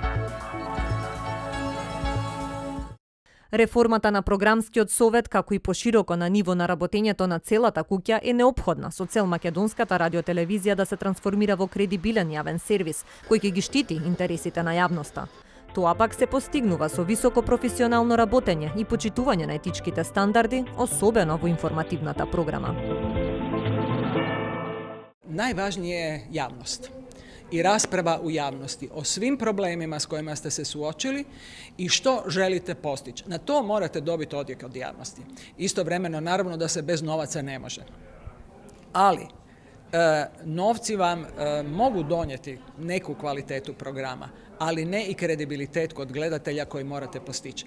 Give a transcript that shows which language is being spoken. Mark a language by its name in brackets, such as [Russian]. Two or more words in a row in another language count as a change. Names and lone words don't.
[Macedonian] Реформата на програмскиот совет, како и пошироко на ниво на работењето на целата куќа, е неопходна со цел македонската радиотелевизија да се трансформира во кредибилен јавен сервис, кој ќе ги штити интересите на јавноста. Тоа пак се постигнува со високо професионално работење и почитување на етичките стандарди, особено во информативната програма. [Croatian] Najvažnije je javnost i rasprava u javnosti o svim problemima s kojima ste se suočili i što želite postići. Na to morate dobiti odjek od javnosti. Istovremeno, naravno da se bez novaca ne može. Ali novci vam mogu donijeti neku kvalitetu programa, ali ne i kredibilitet kod gledatelja koji morate postići.